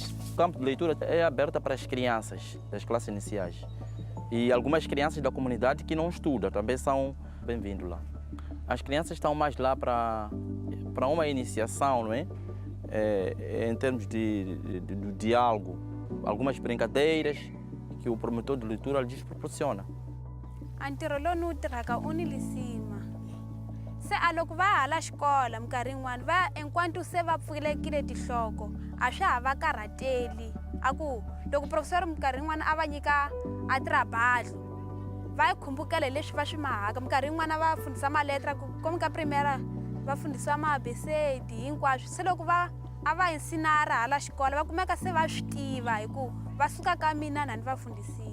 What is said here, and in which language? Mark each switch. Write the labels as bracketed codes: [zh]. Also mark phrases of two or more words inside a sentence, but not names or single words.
[pt] O campo de leitura é aberto para as crianças das classes iniciais e algumas crianças da comunidade que não estudam também são bem-vindos lá. As crianças estão mais lá para uma iniciação, não é? Em termos de diálogo, algumas brincadeiras que o promotor de leitura lhes proporciona. Antirolo nutraka unilisima. [ts] Se aloko va hala xikola minkarhi yin'wana va enquanto se va pfulekile tinhloko a swa ha va karhateli a ku loko professor minkarhi yin'wana a va nyika a tirabadlo va yi khumbukela leswi va swi mahaka minkarhi yin'wana va fundhisa maletra komi ka primera va fundhisiwa maabesedi hinkwaswo se loko a va ensinara hala xikola va kumeka se va swi tiva hi ku va suka ka mina na ni va fundhisile.